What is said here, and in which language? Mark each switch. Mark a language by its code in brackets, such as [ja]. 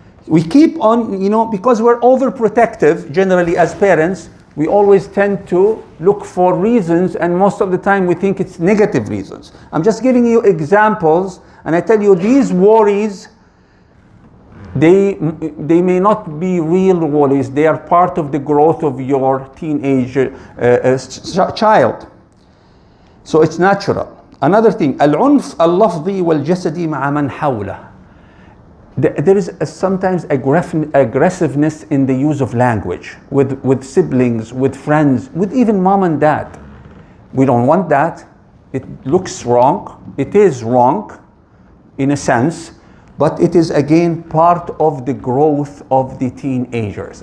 [en] We keep on, because we're overprotective generally as parents, we always tend to look for reasons, and most of the time we think it's negative reasons. I'm just giving you examples, and I tell you these worries, they may not be real worries. They are part of the growth of your teenage child. So it's natural. Another thing, [ar] العنف اللفظي والجسدي مع من حوله. [en] There is sometimes aggressiveness in the use of language with siblings, with friends, with even mom and dad. We don't want that. It looks wrong. It is wrong in a sense, but it is again part of the growth of the teenagers.